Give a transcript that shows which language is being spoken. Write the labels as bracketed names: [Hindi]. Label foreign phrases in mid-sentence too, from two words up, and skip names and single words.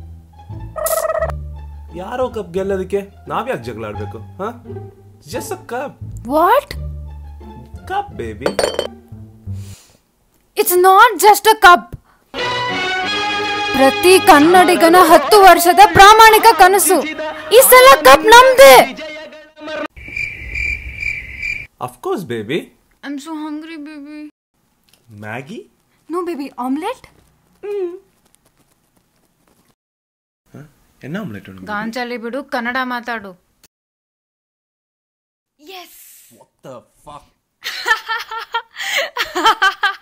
[Kannada] ಯಾರೋ ಕಪ್ ಗೆಲ್ಲೋದಕ್ಕೆ ನಾವ್ಯಾಕೆ ಜಗಳ ಆಡ್ಬೇಕು? [English] Just a cup. ವಾಟ್? Cup baby. It's not just a cup. [Kannada] ಪ್ರತಿ ಕನ್ನಡಿಗನ 10 ವರ್ಷದ ಪ್ರಾಮಾಣಿಕ ಕನಸು. ಈ ಸಲ ಕಪ್ ನಮ್ದೆ. [English] Of course baby. I'm so hungry baby. Maggie? No baby, omelette? [Tulu] என்ன ಆಮ್ಲೆಟ್ ಉಂಟು? [Kannada] ಗಾಂಚಲಿ ಬಿಡು, ಕನ್ನಡ ಮಾತಾಡು. [English] Yes. What the fuck?